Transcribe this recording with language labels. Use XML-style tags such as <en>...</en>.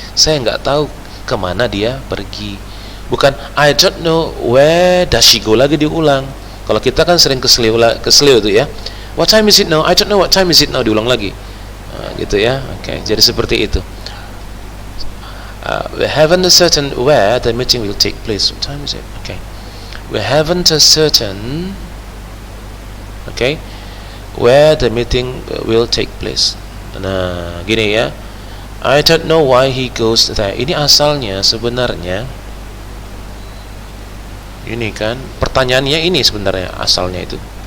<id>Saya nggak tahu kemana dia pergi. Bukan</id> <en>I don't know where does she go</en> <id>lagi diulang. Kalau kita kan sering keseliu tuh ya.</id> <en>What time is it now? I don't know what time is it now,</en> <id>diulang lagi. Gitu ya. Oke, jadi seperti itu.</id> <en>We haven't a certain where the meeting will take place. What time is it? Okay. We haven't a certain where the meeting will take place.</en> <id>Nah, gini ya.</id> <en>I don't know why he goes there.</en> <id>Ini asalnya sebenarnya ini kan pertanyaannya ini sebenarnya asalnya itu.</id>